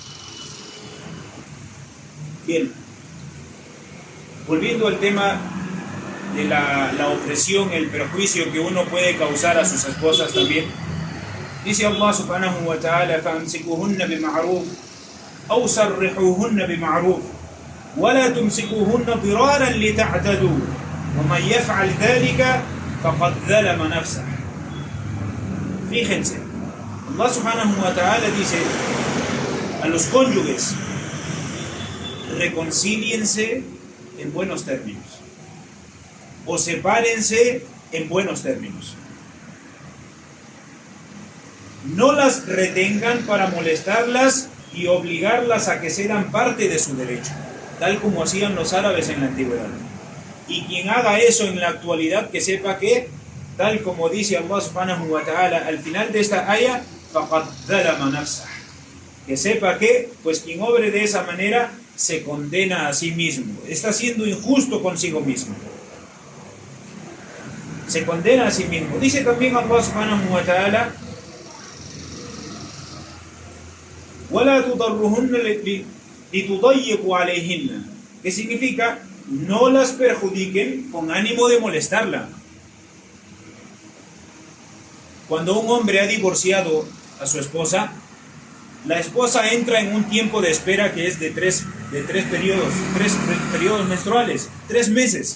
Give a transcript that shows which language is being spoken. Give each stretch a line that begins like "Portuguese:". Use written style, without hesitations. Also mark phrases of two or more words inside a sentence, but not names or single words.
Spanish: Bien, volviendo al tema de la opresión, el perjuicio que uno puede causar a sus esposas también, dice Allah
Arabic: سبحانه وتعالى: فَأَمْسِكُوهُنَّ بِمَعْرُوفٍ أَوْ سَرِّحُوهُنَّ بِمَعْرُوفٍ ولا تمسكوهن ضرارا لتعتدوا ومن يفعل ذلك فقد ظلم نفسه.
Spanish: Fíjense, Allah
Arabic: سبحانه وتعالى
Spanish: dice a los cónyuges: reconcíliense en buenos términos o sepárense en buenos términos. No las retengan para molestarlas y obligarlas a que cedan parte de su derecho, tal como hacían los árabes en la antigüedad. Y quien haga eso en la actualidad, que sepa que, tal como dice Allah
Arabic: سبحانه وتعالى
Spanish: al final de esta aya,
Arabic: فقد ظلم نفسه,
Spanish: que sepa que, pues quien obre de esa manera, se condena a sí mismo, está siendo injusto consigo mismo, se condena a sí mismo. Dice también Allah
Arabic: سبحانه وتعالى, وَلَا تُضَرُّهُنَّ لِتُضَيِّقُوا عَلَيْهِنَّ,
Spanish: que significa, no las perjudiquen con ánimo de molestarla. Cuando un hombre ha divorciado a su esposa, la esposa entra en un tiempo de espera que es de tres periodos menstruales, 3 meses.